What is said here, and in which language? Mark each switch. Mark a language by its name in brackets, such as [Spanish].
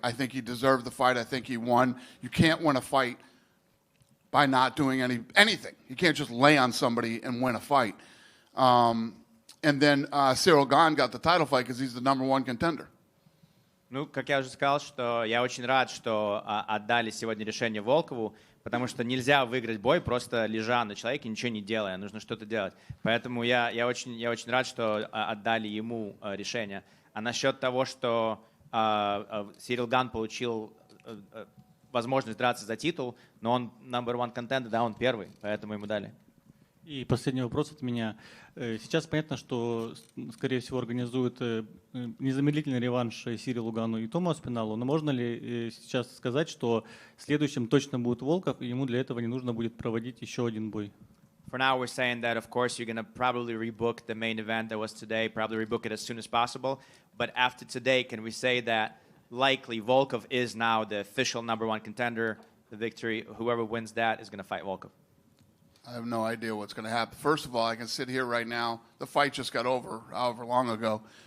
[English] I think he deserved the fight. I think he won. You can't win a fight by not doing anything. You can't just lay on somebody and win a fight. And then Cyril Gane got the title fight because he's the number one contender. [Russian] Ну, как я уже сказал, что я очень рад, что отдали сегодня решение Волкову, потому что нельзя выиграть бой, просто лежа на человеке, ничего не делая. Нужно что-то делать. Поэтому я очень рад, что отдали ему решение. А насчет того, что Сирил Ган получил возможность драться за титул, но он [English] number one contender, [Russian] да, он первый, поэтому ему дали. И последний вопрос от меня. Сейчас понятно, что, скорее всего, организуют незамедлительный реванш Сирилу Гану и Тому Аспиналу, но можно ли сейчас сказать, что следующим точно будет Волков, и ему для этого не нужно будет проводить еще один бой? [English] For now, we're saying that, of course, you're going to probably rebook the main event that was today, probably rebook it as soon as possible. But after today, can we say that likely Volkov is now the official number one contender, the victory, whoever wins that is going to fight Volkov? I have no idea what's going to happen. First of all, I can sit here right now. The fight just got over however long ago.